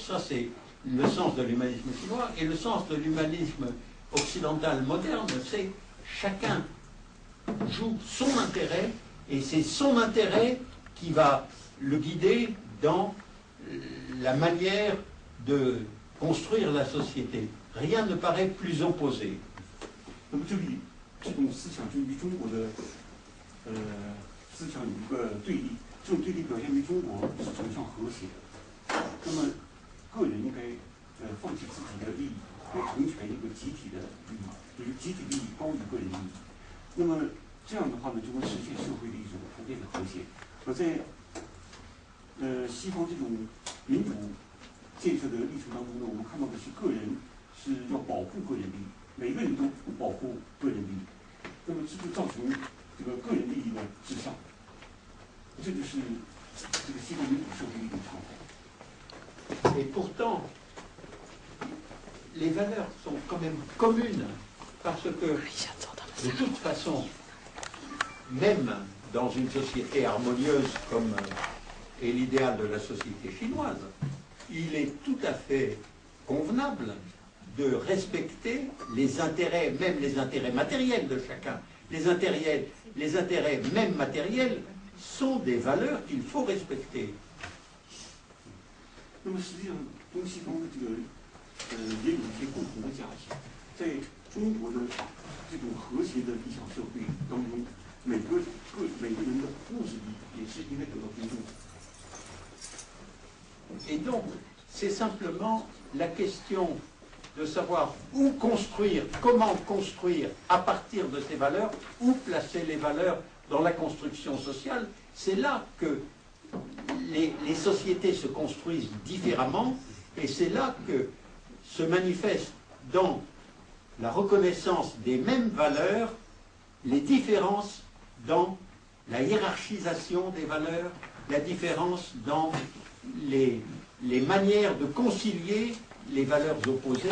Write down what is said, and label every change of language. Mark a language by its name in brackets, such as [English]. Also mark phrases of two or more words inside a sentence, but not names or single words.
[French] Ça, c'est le sens de l'humanisme chinois. Et le sens de l'humanisme occidental moderne, c'est chacun joue son intérêt, et c'est son intérêt qui va le guider dans la manière de construire la société. Rien ne paraît plus opposé. [Chinese] 那么这里这种思想就与中国的思想有一个对立，这种对立表现于中国是崇尚和谐的。那么个人应该放弃自己的利益，来成全一个集体的利益，就是集体利益高于个人利益。那么这样的话呢，就会实现社会的一种普遍的和谐。而在西方这种民主建设的历程当中呢，我们看到的是个人是要保护个人利益，每个人都保护个人利益，那么这就造成这个个人利益的至上，这就是这个西方民主社会的一种常态。 [French] Et pourtant, les valeurs sont quand même communes, parce que de toute façon, même dans une société harmonieuse comme est l'idéal de la société chinoise, il est tout à fait convenable de respecter les intérêts, même les intérêts matériels de chacun. Les intérêts même matériels sont des valeurs qu'il faut respecter. [Chinese] 那么实际上，东西方的这个也有一些共同的价值。在中国的这种和谐的理想社会当中，每个人的物质利益也是应该得到尊重的。 [French] Et donc, c'est simplement la question de savoir où construire, comment construire à partir de ces valeurs, où placer les valeurs dans la construction sociale. C'est là que les sociétés se construisent différemment, et c'est là que se manifestent dans la reconnaissance des mêmes valeurs les différences dans la hiérarchisation des valeurs, la différence dans les manières de concilier les valeurs opposées.